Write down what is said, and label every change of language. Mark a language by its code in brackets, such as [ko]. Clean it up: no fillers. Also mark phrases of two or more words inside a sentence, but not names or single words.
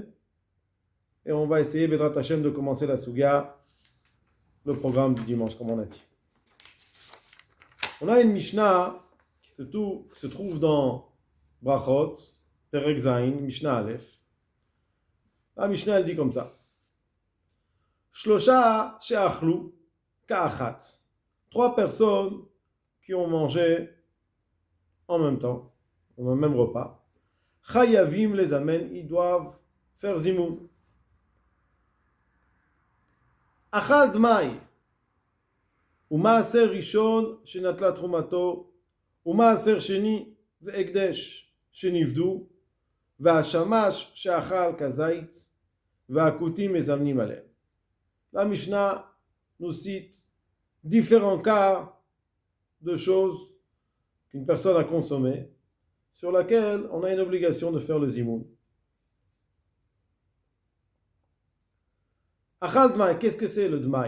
[fr] Et on va essayer, [he] בעזרת השם, [fr] de commencer la Sugya, le programme du dimanche, comme on a dit. On a une Mishnah qui se trouve dans Brachot, [he] פרק זין, משנה אלף. [fr] La Mishnah, elle dit comme ça. [he] שלשה שאכלו כאחת. [fr] 3 personnes qui ont mangé en même temps, au même repas. Chayavim les amène, ils doivent faire zimoun. [he] אכל דמאי. ומעשר ראשון שנטלה תרומתו, ומעשר שני והקדש שנפדו, והשמש שאכל כזית, והכותים מזמנים עליהם. [fr] La Mishnah nous cite différents cas de choses qu'une personne a consommées, sur laquelle on a une obligation de faire le zimoun. [he] אכל דמאי, [fr] qu'est-ce que c'est le dmai?